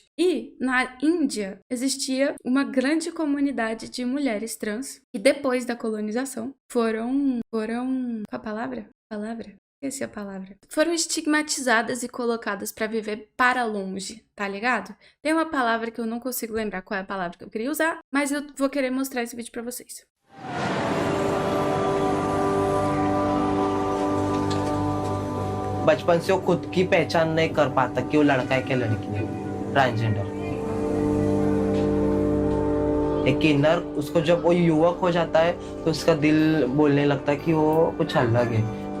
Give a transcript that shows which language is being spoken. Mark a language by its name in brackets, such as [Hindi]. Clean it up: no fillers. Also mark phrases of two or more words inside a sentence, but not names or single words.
[Portuguese] E na Índia existia uma grande comunidade de mulheres trans que depois da colonização foram qual a palavra? Esqueci a palavra. Foram estigmatizadas e colocadas pra viver para longe, tá ligado? Tem uma palavra que eu não consigo lembrar qual é a palavra que eu queria usar, mas eu vou querer mostrar esse vídeo pra vocês. [Hindi] बचपन से वो खुद की पहचान नहीं कर पाता कि वो लड़का है क्या लड़की है, ट्रांसजेंडर। एक इनर उसको जब वो युवक हो जाता है तो उसका दिल बोलने लगता है कि वो कुछ अलग है।